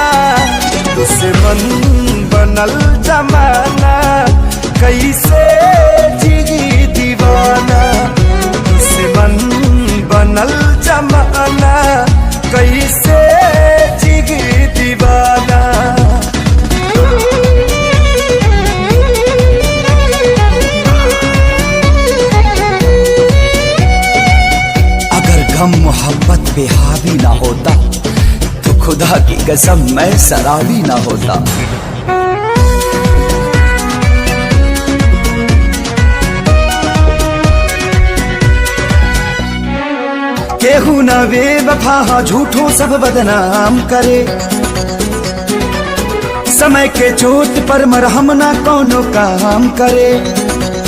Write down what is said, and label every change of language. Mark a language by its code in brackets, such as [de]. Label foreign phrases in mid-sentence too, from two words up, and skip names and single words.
[bho] दुश्मन बनल जमाना, कैसे जिगी दीवाना। दुश्मन बनल जमाना, कैसे जिगी दीवाना। [ur] अगर गम मोहब्बत पे हावी ना होता, तो खुदा की कसम मैं शराबी ना होता। [bho] केहू न बेवफा झूठों सब बदनाम करे, समय के चोट पर मरहम ना कोनो काम करे।